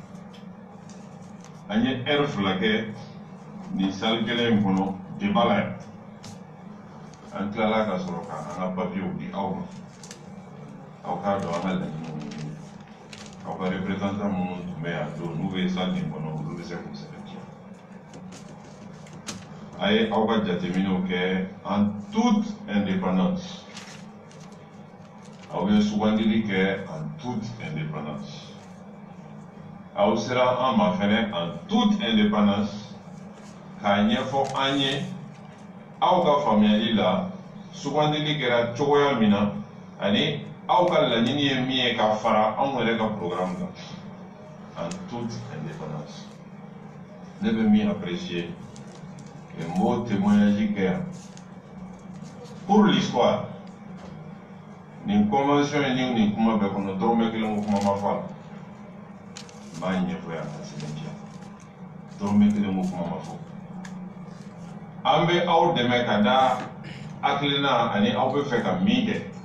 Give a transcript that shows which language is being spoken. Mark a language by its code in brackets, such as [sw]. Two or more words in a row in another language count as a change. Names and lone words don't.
[bm] an ye heure fila kɛ nin salle kelen in kɔnɔ débat la yan an tilala ka sɔrɔ ka an ka papiyew di aw ma aw k'a dɔn an ka laɲiniw ɲini aw ka représentant minnu tun bɛ yan don n'u bɛ salle nin kɔnɔ olu bɛ se k'u sɛbɛntiya a ye aw ka jateminɛw kɛ [fr] en toute indépendance [bm] aw ye sugandili kɛ [fr] en toute indépendance. [bm] Aw sera an ma fɛnɛ [fr] en toute indépendance [bm] k'a ɲɛfɔ an ye aw ka faamuyali la sugandili kɛra cogoya min na ani aw ka laɲini ye min ye ka fara anw yɛrɛ ka programme kan [fr] en toute indépendance. [bm] Ne bɛ min apprécier [fr] les mots témoignages [bm] kɛ yan [fr] pour l'histoire. [bm] Nin convention ye ni nin kuma bɛɛ kɔnɔ dɔrɔmɛ kelen ko kuma ma fɔ a la. N b'a ɲɛfɔ yan ka sɛbɛntiya. Dɔrɔmɛ kelen ko kuma ma fɔ. An bɛ aw dɛmɛ ka da hakilina ani aw bɛ fɛ ka min kɛ.